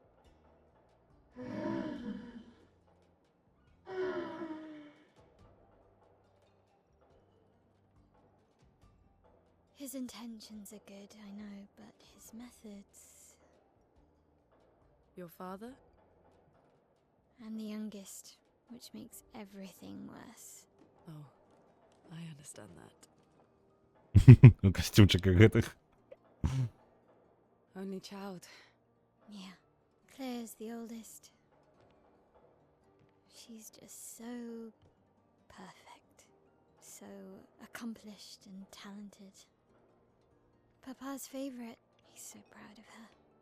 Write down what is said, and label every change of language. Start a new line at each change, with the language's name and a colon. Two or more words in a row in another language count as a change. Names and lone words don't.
English: His intentions are good, I know, but his methods... Your father? I'm the youngest, which makes everything worse. Oh, I understand that.
Belarusian: У костюмчиках гэтых.
English: Only child. Yeah, Claire's the oldest. She's just so perfect, so accomplished and talented. Papa's favorite. He's so proud of her.